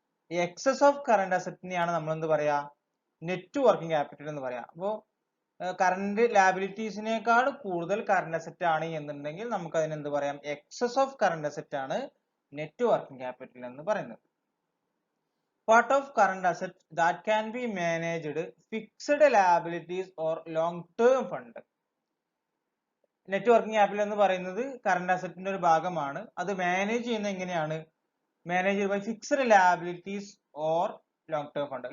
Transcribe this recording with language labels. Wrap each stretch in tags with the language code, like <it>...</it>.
<ml>Excess of current അസറ്റിനെയാണ് നമ്മൾ എന്ത് പറയാ? നെറ്റ് വർക്കിംഗ് ക്യാപിറ്റൽ എന്ന് പറയാം. അപ്പോൾ കറന്റ് ലയബിലിറ്റീസിനേക്കാൾ കൂടുതൽ കറന്റ് അസറ്റ് ആണ് എന്നുണ്ടെങ്കിൽ നമുക്ക് അതിന് എന്ത് പറയാം? എക്സസ് ഓഫ് കറന്റ് അസറ്റ് ആണ് നെറ്റ് വർക്കിംഗ് ക്യാപിറ്റൽ എന്ന് പറയുന്നത്.</ml> <en>Part of current assets that can be managed, fixed liabilities or long-term fund.</en> <ml>Net working capital എന്ന് പറയുന്നത് കറന്റ് അസറ്റിന്റെ ഒരു ഭാഗമാണ്. അത് മാനേജ് ചെയ്യുന്നത് എങ്ങനെയാണ്?</ml> <en>Manage by fixed liabilities or long term fund.</en>